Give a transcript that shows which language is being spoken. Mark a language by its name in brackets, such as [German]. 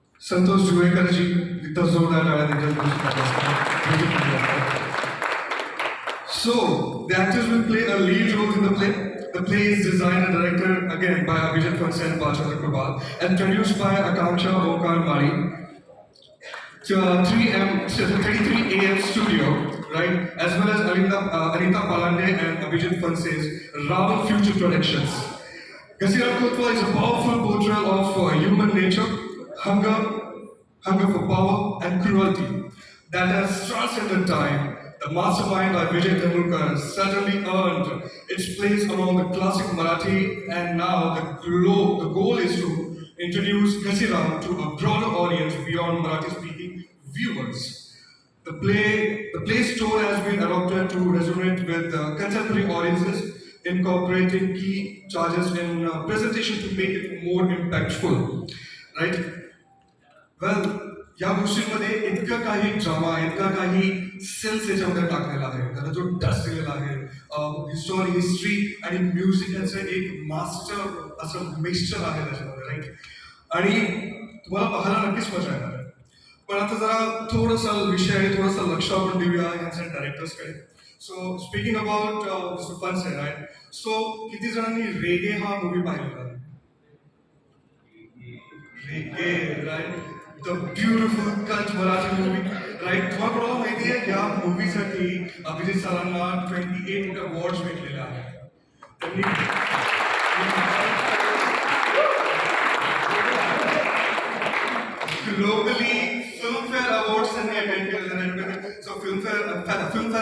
[Marathi] संतोष जुवेकरजी, इथं जोरदार टाळ्या त्यांच्या. [English] So, the actors will play a lead role in the play. The play is designed and directed again by Abhijit Phanse and Balchandra Kubal and produced by Akanksha Omkar Mari. 33 AM Studio, right? As well as Anita Palande and Abhijit Phanse's Raval Future Productions. Ghaziram Kotwal is a powerful portrayal of human nature, hunger for power and cruelty that has transcended time. The mastermind by Vijay Tendulkar certainly earned its place among the classic Marathi, and now the goal is to introduce Ghaziram to a broader audience beyond Marathi-speaking viewers. The play's tone has been adopted to resonate with contemporary audiences, incorporating key charges in presentation to make it more impactful. Right? [Marathi] Well, या गोष्टींमध्ये इतकं काही drama, इतका काही sense याच्यामध्ये टाकलेला आहे, त्याला जो टच दिलेला आहे, हिस्ट्री आणि म्युझिक यांचं एक मास्टर असं मिक्सचर आहे त्याच्यामध्ये, राईट? आणि तुम्हाला पाहायला नक्कीच मजा येणार आहे. पण आता जरा थोडासा विषय आणि थोडासा लक्ष आपण देऊया यांच्या डायरेक्टर्सकडे. [English] so speaking about mister Phanse, [Marathi] right? So किती जणांनी रेगे हा मूवी पाहिलेला आहे? रेगे, right? [English] The beautiful cult Marathi movie, right? [Marathi] तुम्हाला कोणाला माहिती आहे या मूवीसाठी अभिजित सरांना 28 अवॉर्ड्स भेटलेले आहेत. त्यांनी ग्लोबली फिल्मफेअर अवॉर्ड्स त्यांनी अटेंड केलेले आहेत. So Filmfare